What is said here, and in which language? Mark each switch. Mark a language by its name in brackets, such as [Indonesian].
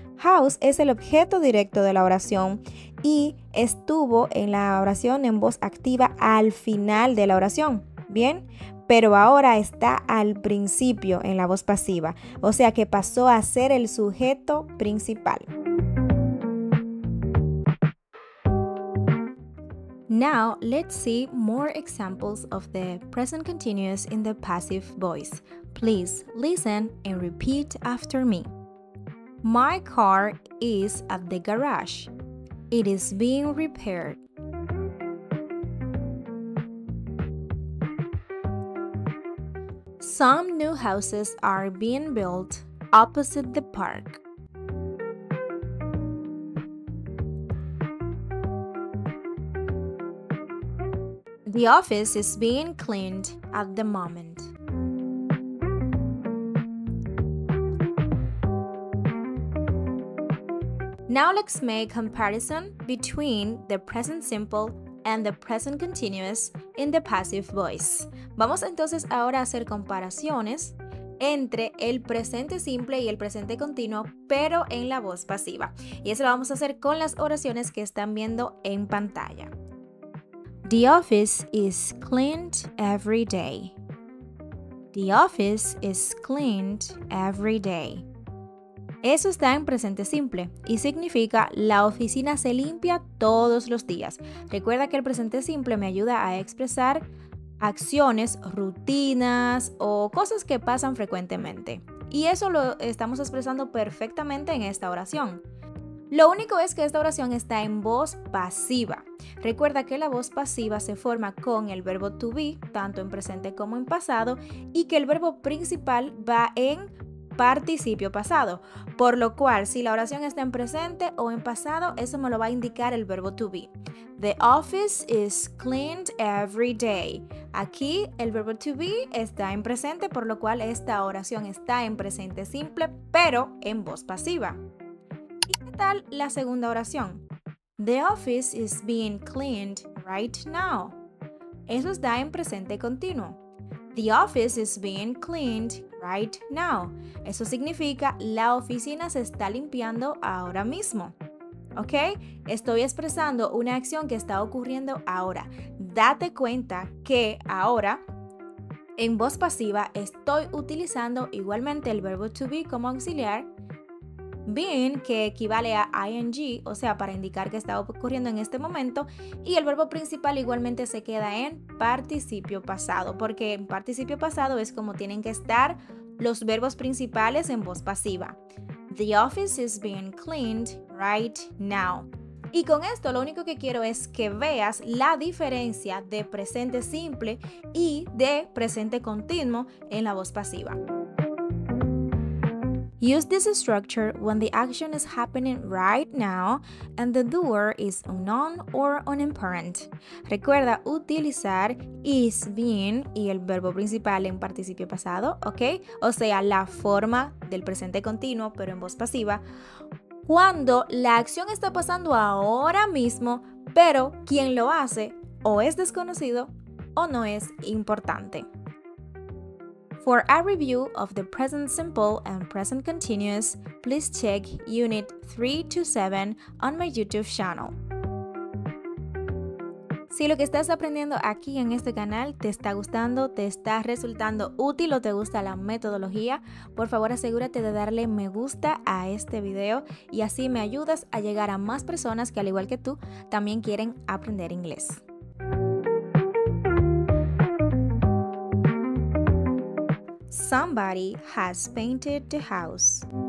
[Spanish] House es el objeto directo de la oración y estuvo en la oración en voz activa al final de la oración, ¿bien? Pero ahora está al principio en la voz pasiva, o sea que pasó a ser el sujeto principal. [English] Now, let's see more examples of the present continuous in the passive voice. Please listen and repeat after me. My car is at the garage. It is being repaired. Some new houses are being built opposite the park. The office is being cleaned at the moment. Now let's make comparison between the present simple and the present continuous in the passive voice. [Spanish] Vamos entonces ahora a hacer comparaciones entre el presente simple y el presente continuo, pero en la voz pasiva. Y eso lo vamos a hacer con las oraciones que están viendo en pantalla. [English] The office is cleaned every day. The office is cleaned every day. [Spanish] Eso está en presente simple y significa la oficina se limpia todos los días. Recuerda que el presente simple me ayuda a expresar acciones, rutinas o cosas que pasan frecuentemente. Y eso lo estamos expresando perfectamente en esta oración. Lo único es que esta oración está en voz pasiva. Recuerda que la voz pasiva se forma con el verbo to be, tanto en presente como en pasado, y que el verbo principal va en participio pasado, por lo cual si la oración está en presente o en pasado, eso me lo va a indicar el verbo to be. [English] The office is cleaned every day. [Spanish] Aquí el verbo to be está en presente, por lo cual esta oración está en presente simple, pero en voz pasiva. ¿Y qué tal la segunda oración? [English] The office is being cleaned right now. [Spanish] Eso está en presente continuo. [English] The office is being cleaned right now. [Spanish] Eso significa la oficina se está limpiando ahora mismo. ¿Ok? Estoy expresando una acción que está ocurriendo ahora. Date cuenta que ahora en voz pasiva estoy utilizando igualmente el verbo to be como auxiliar, being, que equivale a ing, o sea, para indicar que está ocurriendo en este momento, y el verbo principal igualmente se queda en participio pasado, porque en participio pasado es como tienen que estar los verbos principales en voz pasiva. [English] The office is being cleaned right now. [Spanish] Y con esto lo único que quiero es que veas la diferencia de presente simple y de presente continuo en la voz pasiva. [English] Use this structure when the action is happening right now and the doer is unknown or unimportant. [Spanish] Recuerda utilizar is being y el verbo principal en participio pasado, ¿ok? O sea, la forma del presente continuo, pero en voz pasiva, cuando la acción está pasando ahora mismo, pero quien lo hace o es desconocido o no es importante. [English] For a review of the present simple and present continuous, please check Unit 3 to 7 on my YouTube channel. [Spanish] Si lo que estás aprendiendo aquí en este canal te está gustando, te está resultando útil o te gusta la metodología, por favor asegúrate de darle me gusta a este video y así me ayudas a llegar a más personas que al igual que tú también quieren aprender inglés. [English] Somebody has painted the house.